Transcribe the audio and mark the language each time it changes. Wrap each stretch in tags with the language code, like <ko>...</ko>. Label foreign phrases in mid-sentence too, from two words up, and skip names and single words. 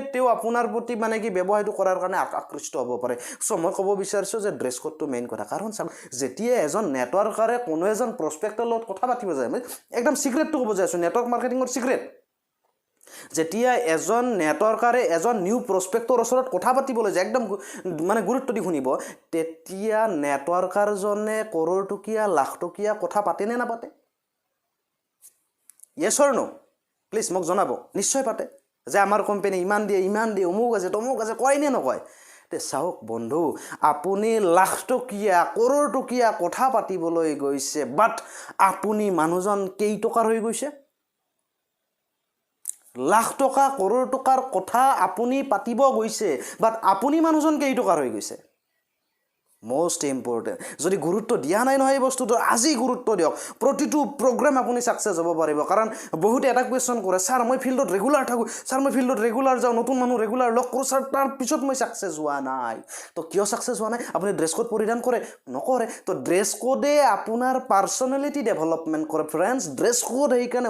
<as>তেওঁ আপোনাৰ প্ৰতি মানে কি ব্যৱসায়টো কৰাৰ কাৰণে আকৃষ্ট হ'ব পাৰে চ' মই ক'ব বিচাৰিছোঁ যে</as> <en>dress code</en> <as>মেইন কথা কাৰণ চাওক যেতিয়া এজন নেটৱৰ্কাৰে কোনো এজন প্ৰস্পেক্টৰ লগত কথা পাতিব যায় মই একদম চিক্ৰেটটো ক'ব যাইছোঁ</as> <en>network marketing secret</en> <as>যেতিয়া এজন নেটৱৰ্কাৰে এজন</as> <en>new prospect</en> <as>ওচৰত কথা পাতিবলৈ যায় একদম মানে গুৰুত্ব দি শুনিব তেতিয়া নেটৱৰ্কাৰজনে কৰোৰ টকীয়া লাখ টকীয়া কথা পাতে নে নাপাতে</as> <en>yes or no</en> <as>প্লিজ মোক জনাব নিশ্চয় পাতে যে আমাৰ কোম্পানী ইমান দিয়ে অমুক আছে তমুক আছে কয় নে নকয় তে চাওক বন্ধু আপুনি লাখ টকীয়া কৰোৰ টকীয়া কথা পাতিবলৈ গৈছে বাট আপুনি মানুহজন কেই টকাৰ হৈ গৈছে লাখ টকা কৰোৰ টকাৰ কথা আপুনি পাতিব গৈছে বাট আপুনি মানুহজন কেই টকাৰ হৈ গৈছে</as> <en>most important</en> <as>যদি গুৰুত্ব দিয়া নাই নহয় এই বস্তুটো আজি গুৰুত্ব দিয়ক প্ৰতিটো প্ৰগ্ৰাম আপুনি সাকসেস হ'ব পাৰিব কাৰণ বহুত এটা কোৱেশ্চন কৰে স্যাৰ মই</as> <en>field regular</en> <as>থাকো স্যাৰ মই</as> <en>field regular</en> <as>যাও নতুন মানুহ ৰেগুলাৰ লগ কৰো স্যাৰ তাৰ পিছত মই সাকসেস হোৱা নাই তো কিয় সাকসেস হোৱা নাই আপুনি</as> <en>dress code</en> <as>পৰিধান কৰে নকৰে তো</as> <en>dress code</en> <as>আপোনাৰ</as> <en>personality development</en> <as>কৰে</as> <en>friends dress code</en> <as>সেইকাৰণে</as>